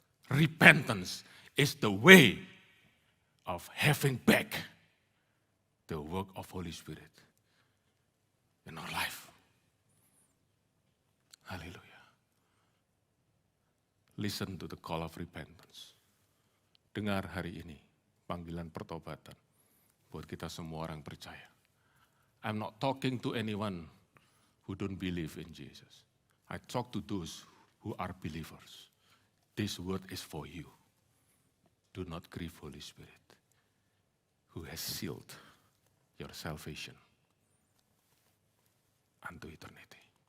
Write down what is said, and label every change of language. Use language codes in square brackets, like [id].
[en] Repentance is the way of having back the work of Holy Spirit in our life. Haleluya. Listen to the call of repentance. [id] Dengar hari ini panggilan pertobatan buat kita semua orang percaya. [en] I'm not talking to anyone who don't believe in Jesus. I talk to those who are believers. This word is for you. Do not grieve Holy Spirit, who has sealed your salvation unto eternity.